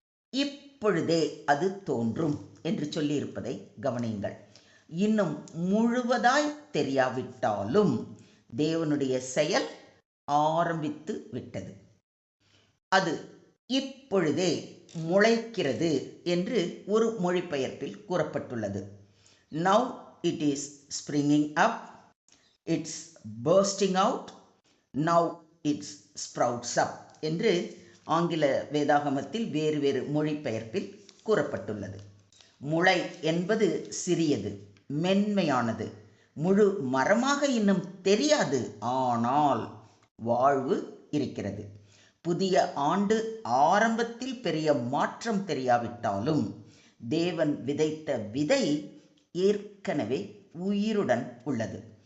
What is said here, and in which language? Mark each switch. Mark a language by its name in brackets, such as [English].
[Tamil] இப்பொழுதே அது தோன்றும் என்று சொல்லியிருப்பதை கவனியுங்கள். இன்னும் முழுவதாய் தெரியாவிட்டாலும் தேவனுடைய செயல் ஆரம்பித்து விட்டது. அது இப்பொழுதே முளைக்கிறது என்று ஒரு மொழிபெயர்ப்பில் கூறப்பட்டுள்ளது. [English] Now it is springing up, it's bursting out, now it sprouts up [Tamil] என்று ஆங்கில வேதாகமத்தில் வேறு வேறு மொழிபெயர்ப்பில் கூறப்பட்டுள்ளது. முளை என்பது சிறியது, மென்மையானது, முழு மரமாக இன்னும் தெரியாது, ஆனால் வாழ்வு இருக்கிறது. புதிய ஆண்டு ஆரம்பத்தில் பெரிய மாற்றம் தெரியாவிட்டாலும் தேவன் விதைத்த விதை ஏற்கனவே உயிருடன் உள்ளது.